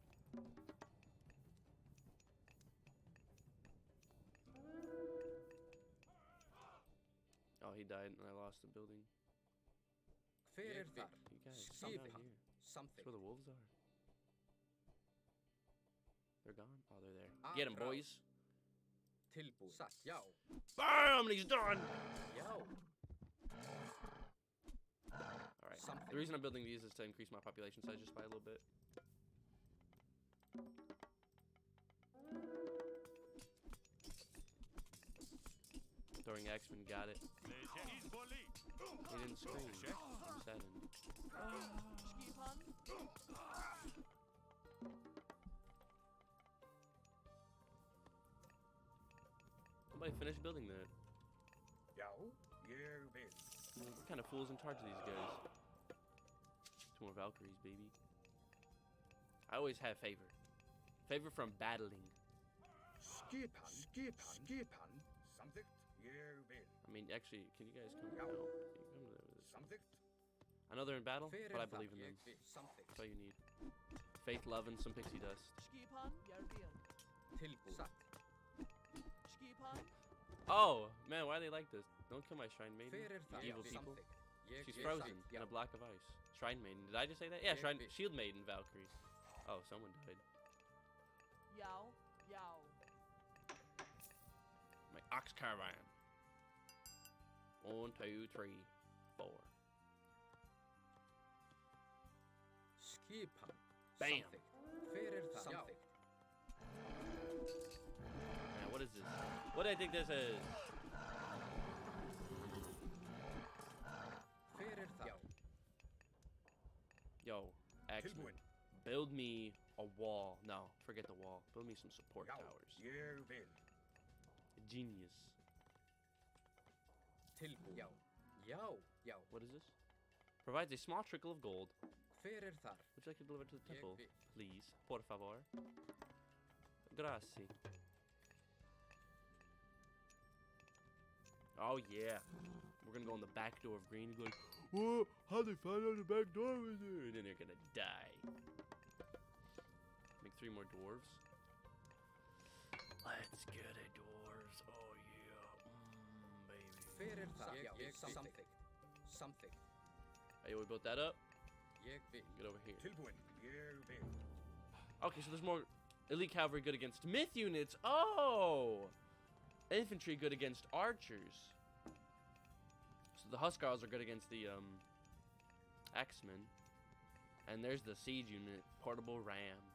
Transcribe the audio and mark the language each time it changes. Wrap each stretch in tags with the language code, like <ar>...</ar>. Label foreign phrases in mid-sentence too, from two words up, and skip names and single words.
<en>Oh, he died and I lost the building.</en> <is>Hver</is> <en>You guys, come down here. That's Something. where the wolves are. They're gone? Oh, they're there. Get him, boys.</en> <is>Tilbúin. Satt. Já.</is> <en>Bam! He's done!</en> <is>Já.</is> <en>Alright. Something. The reason I'm building these is to increase my population size just by a little bit. Throwing X-Men, got it. He didn't scream. I'm saddened.</en> <is>Skipan.</is> <en>Somebody finish building that.</en> <is>Já, ég vil.</is> <en>What kind of fool's in charge of these guys? 2 more Valkyries, baby. I always have favor. Favor from battling.</en> <is>Skipan. Samþykkt. Ég vil.</is> <en>I mean, actually, can you guys come? Yeah. No. Can you come to this?</en> <is>Samþykkt.</is> <en>I know they're in battle,</en> <is>Hver</is> <en>but I</en> <is>það?</is> <en>believe in them.</en> <is>Ég vil.</is> <en>Something. That's all you need. Faith, love, and some pixie dust.</en> <is>Skipan. Jarvin. Tilbúin. Satt. Skipan.</is> <en>Oh, man, why are they like this? Don't kill my shrine maiden.</en> <is>Hver</is> <en>you</en> <is>það?</is> <en>evil people.</en> <is>Samþykkt. Ég</is> <en>She's</en> <is>vil.</is> <en>frozen</en> <is>Satt.</is> <en>in</en> <is>Já.</is> <en>a block of ice. Shrine maiden. Did I just say that? Yeah,</en> <is>Ég</is> <en>shrine.</en> <is>vil.</is> <en>Shield maiden Valkyrie. Oh, someone died. Yao. Yao. My ox caravan. 1, 2, 3, 4.</en> <is>Skipan.</is> <en>Bam.</en> <is>Samþykkt. Hver það? Samþykkt.</is> <en>Man, what is this? What do I think this is?</en> <is>Hver það? Já.</is> <en>Yo, X-Men.</en> <is>Tilbúin.</is> <en>Build me a wall. No, forget the wall. Build me some support</en> <is>Já,</is> <en>towers.</en> <is>ég vil.</is> <en>Genius.</en> <is>Tilbúin. Já. Já. Já.</is> <en>What is this? Provides a small trickle of gold.</en> <is>Hver þar?</is> <en>Would you like to deliver to the</en> <is>Ég</is> <en>temple?</en> <is>vil.</is> <en>Please.</en> <es>Por favor.</es> <en>Grazie. Oh, yeah. We're gonna go in the back door of green and be like, whoa, how'd they find out the back door was there? And then they're gonna die. Make 3 more dwarves. Let's get it, dwarves. Oh, yeah. Baby.</en> <is>Hver það? Ég- Já. ég- Samþykkt. Samþykkt.</is> <en>Hey, we built that up.</en> <is>Ég vil.</is> <en>Get over here.</en> <is>Tilbúin. Ég vil.</is> <en>Okay, so there's more elite cavalry good against myth units. Oh! Infantry good against archers. So the Huskarls are good against the X-Men. And there's the siege unit, portable ram.</en>